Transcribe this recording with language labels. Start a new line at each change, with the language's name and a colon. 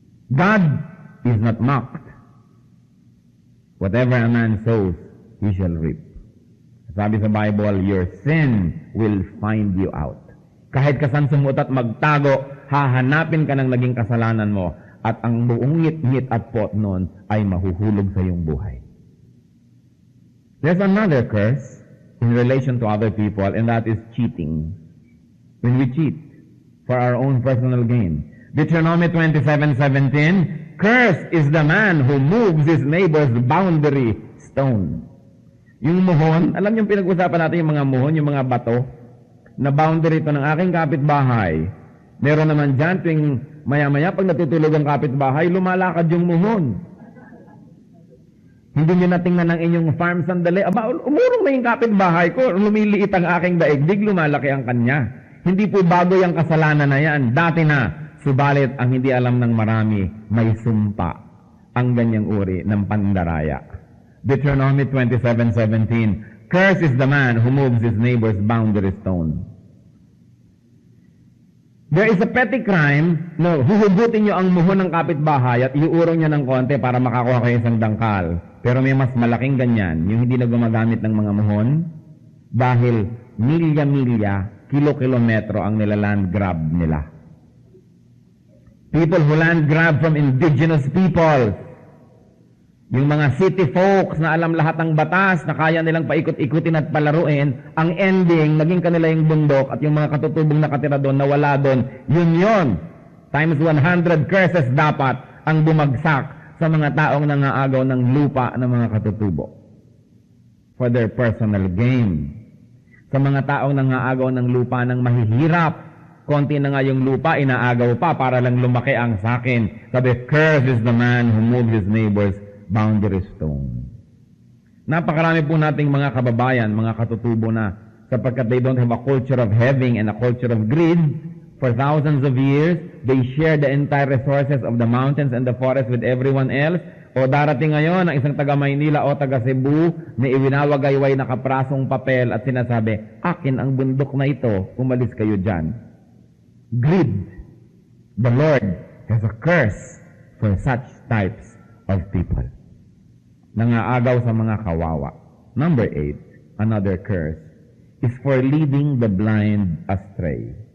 English: God is not mocked. Whatever a man sows, he shall reap.
Filipino: Sabi sa Bible,
English: your sin will find you out.
Filipino: Kahit kasan sumut at magtago, hahanapin ka ng naging kasalanan mo at ang buong ngit-ngit at pot nun ay mahuhulog sa iyong buhay.
English: There's another curse in relation to other people, and that is cheating. When we cheat for our own personal gain. Deuteronomy 27:17, cursed is the man who moves his neighbor's boundary stone.
Filipino: Yung muhon, alam niyo pinag-usapan natin yung mga muhon, yung mga bato, na boundary ito ng aking kapitbahay. Meron naman dyan, tuwing maya-maya, pag natutulog ang kapitbahay, lumalakad yung muhon. Hindi niyo natingnan ng inyong farm sandali. Aba, umurong na yung kapitbahay ko, lumiliit ang aking daigdig, lumalaki ang kanya. Hindi po bago yung kasalanan na yan. Dati na, subalit ang hindi alam ng marami, may sumpa ang ganyang uri ng pandaraya.
English: Deuteronomy 27:17, cursed is the man who moves his neighbor's boundary stone. There is a petty crime
Filipino: na huhugutin niyo ang muhon ng kapitbahay at iuurong niya ng konti para makakuha kayo isang dangkal. Pero may mas malaking ganyan, yung hindi na gumagamit ng mga muhon dahil milya-milya, kilo-kilometro ang nilaland grab nila.
English: People who land grab from indigenous people,
Filipino: yung mga city folks na alam lahat ng batas, na kaya nilang paikot-ikutin at palaruin, ang ending, naging kanila yung bundok at yung mga katutubong nakatira doon, nawala doon, yun.
English: Times 100 curses
Filipino: dapat ang bumagsak sa mga taong nangaagaw ng lupa ng mga katutubo
English: for their personal gain.
Filipino: Sa mga taong nangaagaw ng lupa ng mahihirap, konti na nga yung lupa, inaagaw pa para lang lumaki ang sakin. Sabi,
English: cursed is the man who moves his neighbor's boundary stone.
Filipino: Napakarami po nating mga kababayan, mga katutubo na sapagkat
English: they don't have a culture of having and a culture of greed. For thousands of years, they share the entire resources of the mountains and the forest with everyone else.
Filipino: O darating ngayon ang isang taga Maynila o taga Cebu na iwinawagayway na kaprasong papel at sinasabi, akin ang bundok na ito, umalis kayo dyan.
English: Greed. The Lord has a curse for such types of people.
Filipino: Nangaagaw sa mga kawawa.
English: Number 8, another curse, is for leading the blind astray.